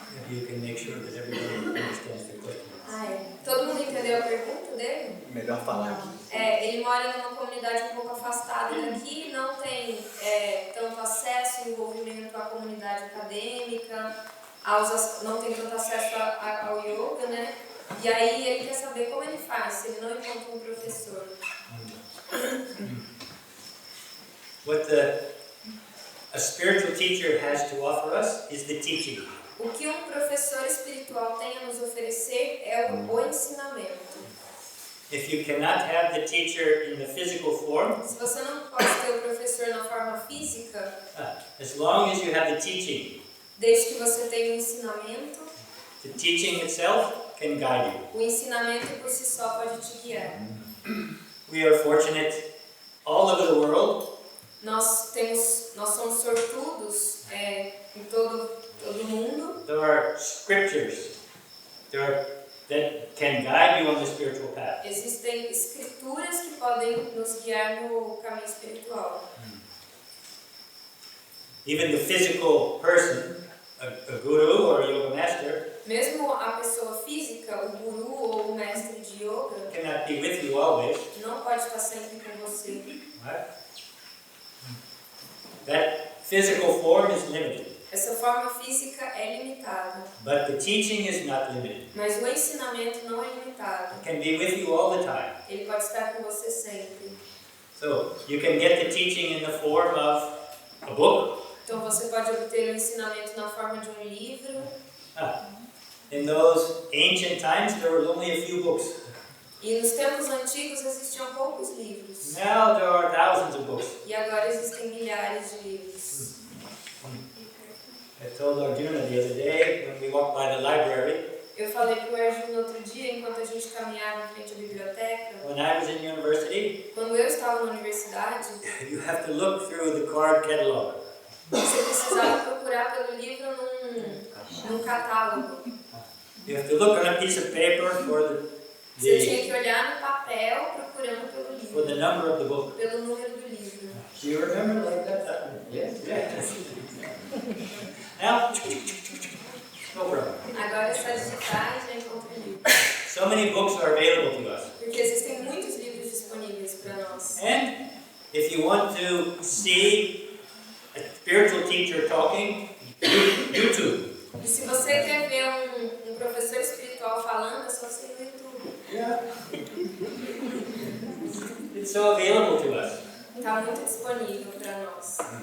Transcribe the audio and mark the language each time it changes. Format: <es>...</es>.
<en>You can make sure that everyone understands the question.</en> <pt>Todo mundo entendeu a pergunta dele? Melhor falar aqui. Ele mora numa comunidade um pouco afastada daqui, não tem tanto acesso e envolvimento à comunidade acadêmica, não tem tanto acesso ao yoga, né? E aí ele quer saber como ele faz, se ele não encontra um professor.</pt> <en>What a spiritual teacher has to offer us is the teaching.</en> <pt>O que um professor espiritual tem a nos oferecer é o ensinamento.</pt> <en>If you cannot have the teacher in the physical form,</en> <pt>Se você não pode ter o professor na forma física,</pt> <en>as long as you have the teaching,</en> <pt>desde que você tenha o ensinamento,</pt> <en>the teaching itself can guide you.</en> <pt>o ensinamento por si só pode te guiar.</pt> <en>We are fortunate all over the world.</en> <pt>Nós somos sortudos em todo o mundo.</pt> <en>There are scriptures that can guide you on the spiritual path.</en> <pt>Existem escrituras que podem nos guiar no caminho espiritual.</pt> <en>Even the physical person, a guru or a yoga master,</en> <pt>Mesmo a pessoa física, o guru ou o mestre de yoga,</pt> <en>cannot be with you always.</en> <pt>não pode estar sempre com você.</pt> <en>Right? That physical form is limited,</en> <pt>Essa forma física é limitada,</pt> <en>but the teaching is not limited.</en> <pt>mas o ensinamento não é limitado.</pt> <en>It can be with you all the time.</en> <pt>Ele pode estar com você sempre.</pt> <en>So you can get the teaching in the form of a book.</en> <pt>Então você pode obter o ensinamento na forma de um livro.</pt> <en>In those ancient times, there were only a few books.</en> <pt>E nos tempos antigos existiam poucos livros.</pt> <en>Now there are thousands of books.</en> <pt>E agora existem milhares de livros.</pt> <en>I told Arjuna the other day when we walked by the library,</en> <pt>Eu falei para o Arjuna no outro dia, enquanto a gente caminhava em frente à biblioteca,</pt> <en>when I was in university,</en> <pt>quando eu estava na universidade,</pt> <en>you have to look through the card catalog.</en> <pt>você precisava procurar pelo livro num catálogo.</pt> <en>You have to look on a piece of paper for</en> <pt>Você tinha que olhar no papel procurando pelo</pt> <en>for the</en> <pt>livro,</pt> <en>number of the book.</en> <pt>pelo número do livro.</pt> <en>Do you remember like that? Yes. Yes. Now, no problem.</en> <pt>Agora é só digitar e já encontra o livro.</pt> <en>So many books are available to us.</en> <pt>Porque existem muitos livros disponíveis para nós.</pt> <en>And if you want to see a spiritual teacher talking, YouTube.</en> <pt>E se você quer ver um professor espiritual falando, é só você ir no YouTube.</pt> <en>Yeah. It's so available to us.</en> <pt>Está muito disponível para nós.</pt>